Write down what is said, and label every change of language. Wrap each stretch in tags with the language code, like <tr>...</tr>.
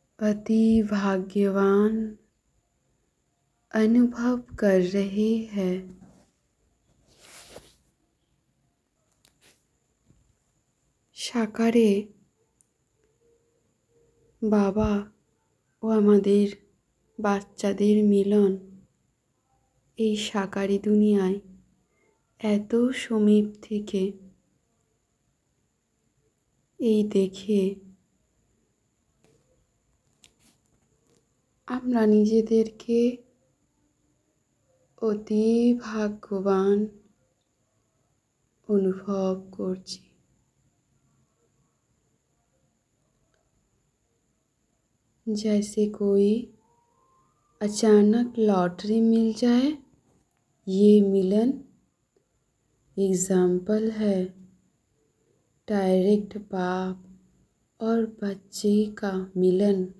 <hi>अति भाग्यवान अनुभव कर रहे हैं।</hi> <bn>সাকারে বাবা ও আমাদের বাচ্চাদের মিলন এই সাকারি দুনিয়ায় এত সমীপ থেকে এই দেখে আমরা নিজেদেরকে অতি ভাগ্যবান অনুভব করছি।</bn> <hi>जैसे कोई अचानक लॉटरी मिल जाए, ये मिलन एग्जाम्पल है डायरेक्ट बाप और बच्चे का मिलन।</hi>